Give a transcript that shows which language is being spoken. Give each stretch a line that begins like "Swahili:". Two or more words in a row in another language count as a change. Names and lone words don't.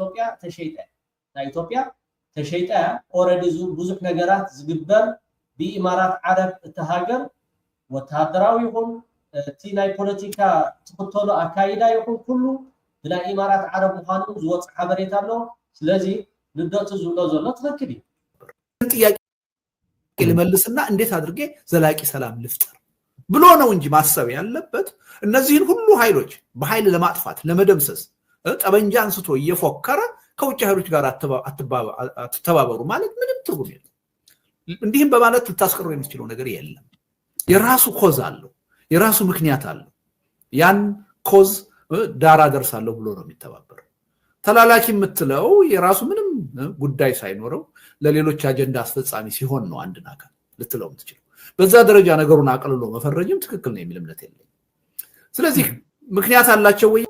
Tigrinya: ኢትዮጵያ ተሸይጣ ኦልሬዲ ብዙሕ ነገራት ዝግበር ብኢማራት ዓረብ እተሃገር ወታደራዊ ይኹን እቲ ናይ ፖለቲካ ትኽተሉ ኣካይዳ ይኹን ኩሉ ብናይ ኢማራት ዓረብ ምዃኑ ዝወፅእ ሓበሬታ ኣሎ ስለዚ ልደቱ ዝብሎ ዘሎ ትክክል እዩ
Amharic: ጥያቄ ልመልስና እንዴት አድርጌ ዘላቂ ሰላም ልፍጠር ብሎ ነው እንጂ ማሰብ ያለበት እነዚህን ሁሉ ኃይሎች በኃይል ለማጥፋት ለመደምሰስ ጠበንጃ አንስቶ እየፎከረ ከውጭ ኃይሎች ጋር አትተባበሩ ማለት ምንም ትርጉም የለም እንዲህም በማለት ልታስቀሩ የምትችለው ነገር የለም የራሱ ኮዝ አለው የራሱ ምክንያት አለው ያን ኮዝ ዳራ ደርሳለሁ ብሎ ነው የሚተባበረው ተላላኪ የምትለው የራሱ ምንም ጉዳይ ሳይኖረው ለሌሎች አጀንዳ አስፈጻሚ ሲሆን ነው አንድ ነገር ልትለው የምትችለው በዛ ደረጃ ነገሩን አቅልሎ መፈረጅም ትክክል ነው የሚል እምነት የለኝም። ስለዚህ ምክንያት አላቸው ወይ?